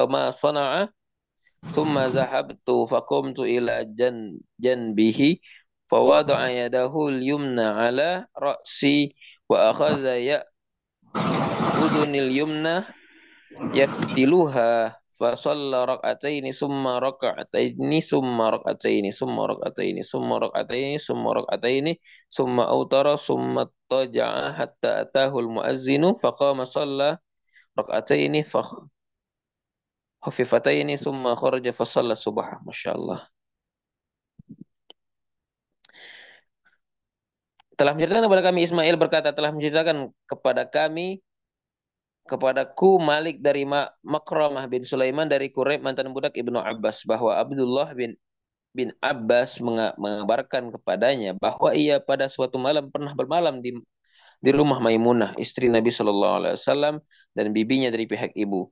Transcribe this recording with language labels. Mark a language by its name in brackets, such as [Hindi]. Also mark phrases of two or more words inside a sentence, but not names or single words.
[Arabic] ما صنع ثم ذهبت فقمت إلى جنبه فوضع يده اليمنى على رأسي وأخذ بأذني اليمنى يفتلها فصلى ركعتين ثم ركعتين ثم ركعتين ثم ركعتين ثم ركعتين ثم ركعتين ثم أوتر ثم اضطجع حتى أتاه المؤذن فقام فصلى ركعتين خفيفتين ثم خرج فصلى الصبح. ما شاء الله. [Indonesian] Telah menceritakan kepada kami Ismail berkata telah menceritakan kepada kami kepadaku Malik dari Makramah bin Sulaiman dari Quraib mantan budak Ibnu Abbas bahwa Abdullah bin Abbas mengabarkan kepadanya bahwa ia pada suatu malam pernah bermalam di rumah Maimunah istri Nabi Shallallahu Alaihi Wasallam dan bibinya dari pihak ibu.